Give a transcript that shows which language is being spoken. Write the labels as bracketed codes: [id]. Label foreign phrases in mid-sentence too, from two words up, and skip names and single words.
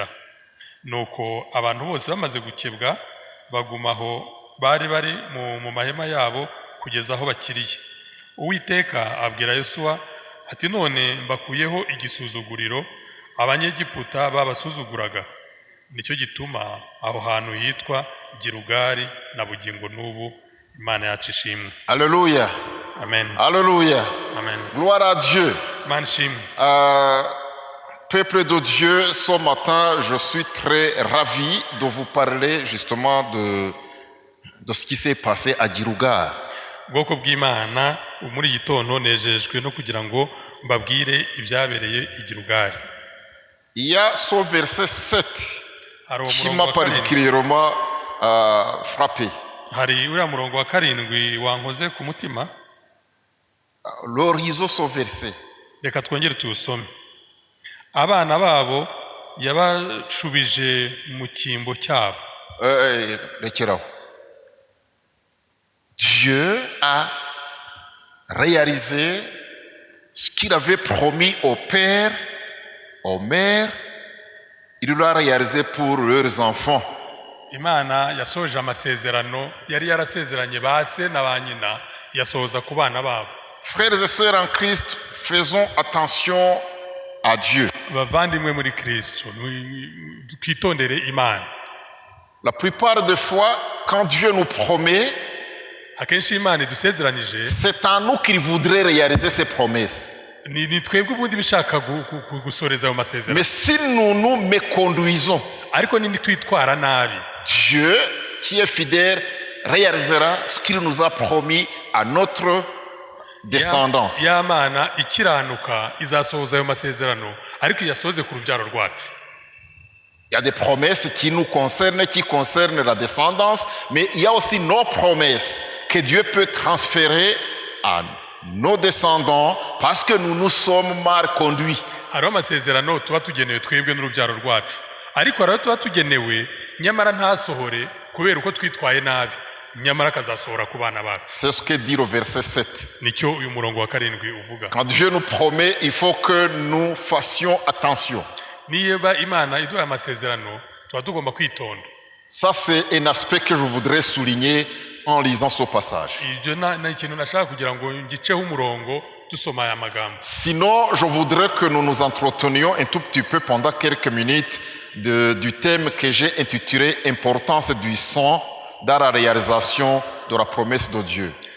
[rw] Nuko abantu bose bamaze gukebwa bagumaho bari mu mahema yabo kugeza aho bakiriye. Uwiteka abwira Yosuwa ati none mbakuyeho igisuzuguriro Abanyegiputa babasuzuguraga. Nicyo gituma aho hantu hitwa Girugari na bugingo n'ubu. Imana yacu ishimwe. [fr] Alléluia. Amen. Alléluia. Amen. Gloire à Dieu. Manshim. Peuple de Dieu, ce matin, je suis très ravi de vous parler justement de ce qui s'est passé à Girugar. [rw] Bwoko bw'Imana, muri gitondo nejejwe no kugira ngo mbabwire ibyabereye i Girugari. [fr] Il y a ce verset 7 qui m'a particulièrement frappé. [rw] Hari uriya murongo wa 7 wankoze ku mutima. [fr] L'horizon ce verset. [rw] Reka twongere tuwusome. Abana babo yabashubije mu cyimbo cyabo. Rekeraho. [fr] Dieu a réalisé ce qu'il avait promis aux pères, aux mères. Il l'a réalisé pour leurs enfants. [rw] Imana yasoje amasezerano yari yarasezeranye ba se na ba nyina, yasoza ku bana babo. [fr] Frères et sœurs en Christ, faisons attention à Dieu. [rw] Bavandimwe muri Kristo, twitondere Imana. [fr] La plupart des fois, quand Dieu nous promet, [rw] akenshi Imana idusezeranije, [fr] c'est en nous qu'il voudrait réaliser ses promesses. [rw] Ni twebwe ubundi bishaka gusoreza ayo masezerano. [fr] Mais si nous nous méconduisons, [rw] ariko nindi twitwara nabi, [fr] Dieu qui est fidèle réalisera ce qu'il nous a promis à notre descendance. [rw] Ya Mana ikiranuka izasohoza ayo masezerano, ariko yasoze ku rubyaro rwacu. [fr] Il y a des promesses qui nous concernent, qui concernent la descendance, mais il y a aussi nos promesses que Dieu peut transférer à nos descendants parce que nous nous sommes mal conduits. [rw] Hariho amasezerano tuba tugenewe twebwe n'urubyaro rwacu, ariko hariho tuba tugenewe nyamara ntasohore kubera uko twitwaye nabi, nyamara akazasohora ku bana bacu. [fr] C'est ce que dit le verset 7. [rw] Nicyo uyu murongo wa 7 uvuga. [fr] Quand Dieu nous promet, il faut que nous fassions attention. [rw] Niba Imana iduha amasezerano tuba tugomba kwitonda. [fr] Ça, c'est un aspect que je voudrais souligner en lisant ce passage. Sinon, je voudrais que nous nous entretenions un tout petit peu pendant quelques minutes du thème que j'ai intitulé « Importance du sang dans la réalisation de la promesse de Dieu ».